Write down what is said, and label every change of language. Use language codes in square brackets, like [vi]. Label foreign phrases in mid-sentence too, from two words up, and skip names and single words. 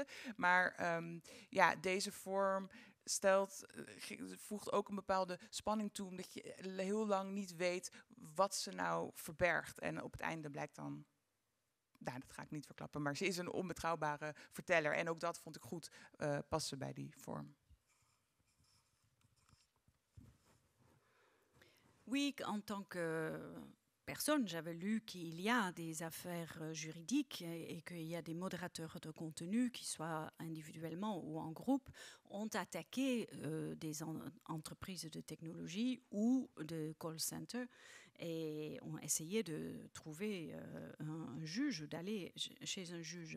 [nl] Maar deze vorm voegt ook een bepaalde spanning toe, omdat je heel lang niet weet wat ze nou verbergt. En op het einde blijkt dan, dat ga ik niet verklappen, maar ze is een onbetrouwbare verteller. En ook dat vond ik goed passen bij die vorm. [fr] Oui, en tant que personne, j'avais lu qu'il y a des affaires juridiques et qu'il y a des modérateurs de contenu, qui soient individuellement ou en groupe, ont attaqué des entreprises de technologie ou de [en] call center [fr] et ont essayé de trouver un juge, d'aller chez un juge.